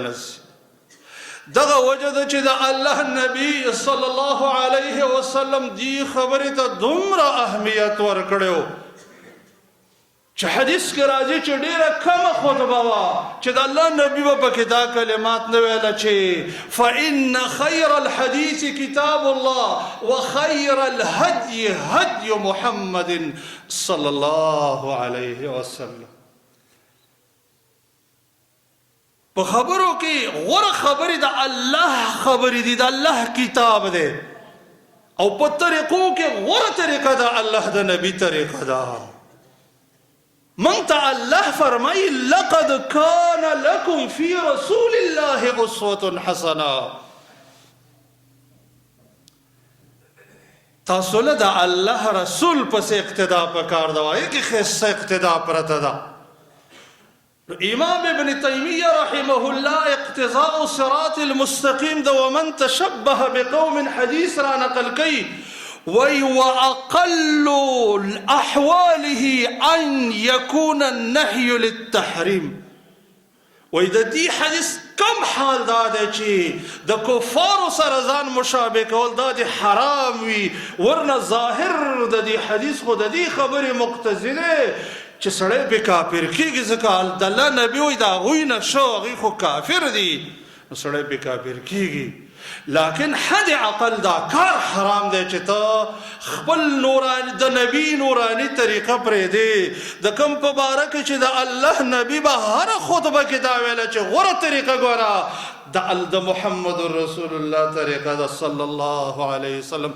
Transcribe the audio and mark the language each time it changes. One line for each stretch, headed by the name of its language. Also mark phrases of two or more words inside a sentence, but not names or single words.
Pashto: نه ځي دغه وجه ده چې د الله نبی
Arabic: صلی الله علیه وسلم
Pashto: دی خبرې ته دومره اهمیت ورکړی چې حدیث کې راځي چې ډېره کمه خطبه وه چې د الله نبي به پکې دا کلمات نه ویله چې
Arabic: فإن خیر الحدیث کتاب الله وخیر الهدي هدي محمد صلی الله علیه وسلم
Pashto: په خبرو کې غوره خبرې د الله خبرې دي د الله کتاب دی او په طریقو کې غوره طریقه د الله د نبی طریقه ده من ته الله فرمایي
Arabic: لقد کان لکم فی رسول الله اسوة حسنه
Pashto: تاسو له د الله رسول پسې اقتدا پکار ده وایي کې ښایسته اقتدا پرته ده. امام ابن تیمیه
Arabic: رحمه الله
Pashto: اقتضاء صراط المستقیم ده
Arabic: ومن تشبه بقوم
Pashto: حدیث را نقل کوي وی
Arabic: واقل احواله ان يكون النهي للتحریم
Pashto: وی د دې حدیث کم حال دا دی چې د کفارو سره ځان مشابه کول دا د حرام وي ورنه ظاهر د دې حدیث خو د دې خبرې مقتضی دی چې سړی به کافر کېږي ځکه د الله نبي وایي د هغوی نه شو هغوی خو کافر دي نو سړی به کافر کېږي لیکن حد عقل دا کار حرام دی چې ته خپل نورانی د نبی نورانی طریقه پرېږدې د کوم په باره کې چې د الله نبي به هره خطبه کې دا ویله چې غوره طریقه ګوره د محمد رسول الله طریقه ده
Arabic: صلی الله علیه وسلم.